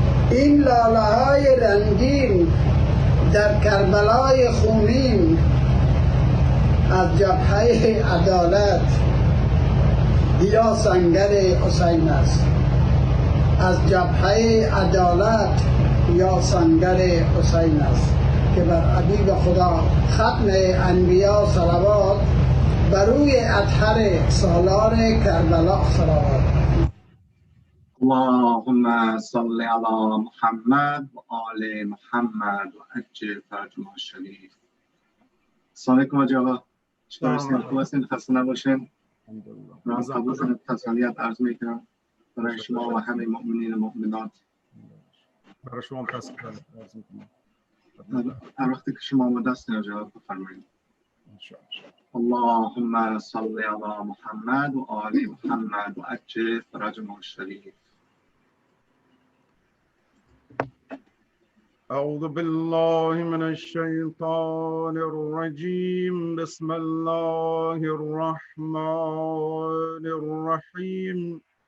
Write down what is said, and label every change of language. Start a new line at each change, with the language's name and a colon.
Persian: این لاله های رنگین در کربلای خونین از جبهه عدالت یا سنگر حسین است. از جبهه عدالت یا سنگر حسین است که بر حبیب خدا ختم انبیا صلوات، بر روی اطهر سالار کربلا صلوات.
Arabic: اللهم صل على محمد وآل محمد وعجل فرجه الشريف.
Persian: السلام علیکم حاجی آقا. چطور هستین؟ خوب هستین؟ خسته نباشین. من قبول کنید تسلیت عرض میکنم برای شما و همه مؤمنین و مؤمنات. برای شما تسلیت عرض میکنم. هر وقتی که شما آماده هستین حاجی آقا بفرمایید.
Arabic: اللهم صل على محمد وآل محمد وعجل فرجه الشريف. أعوذ بالله من الشيطان الرجيم. بسم الله الرحمن الرحيم.